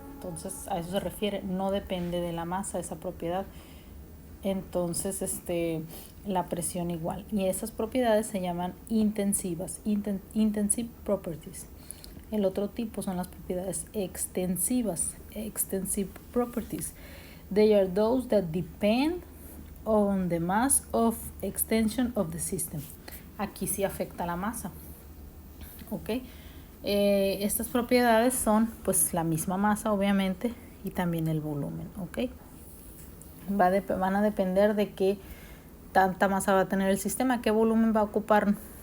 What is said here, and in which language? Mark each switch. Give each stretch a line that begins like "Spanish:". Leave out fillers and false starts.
Spanish: Entonces, a eso se refiere, no depende de la masa esa propiedad. Entonces, la presión igual. Y esas propiedades se llaman intensivas,
English: intensive properties.
Spanish: El otro tipo son las propiedades extensivas,
English: extensive properties. They are those that depend on the mass of extension of the system.
Spanish: Aquí sí afecta la masa. ¿Ok? Estas propiedades son pues la misma masa, obviamente, y también el volumen. ¿Ok? Van a depender de qué tanta masa va a tener el sistema, qué volumen va a ocupar.